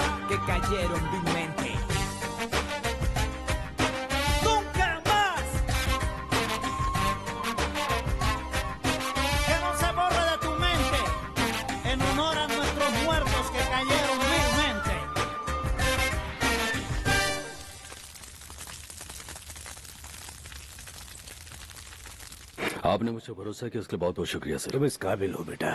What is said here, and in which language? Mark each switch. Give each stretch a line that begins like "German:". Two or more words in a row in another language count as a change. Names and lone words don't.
Spanish: que cayeron vilmente. ¡Nunca más! Que no se borre de tu mente, en honor a nuestros muertos que cayeron vilmente.
Hindi: आपने मुझे भरोसा किया, उसके लिए बहुत बहुत शुक्रिया सर। तुम इस काबिल हो बेटा।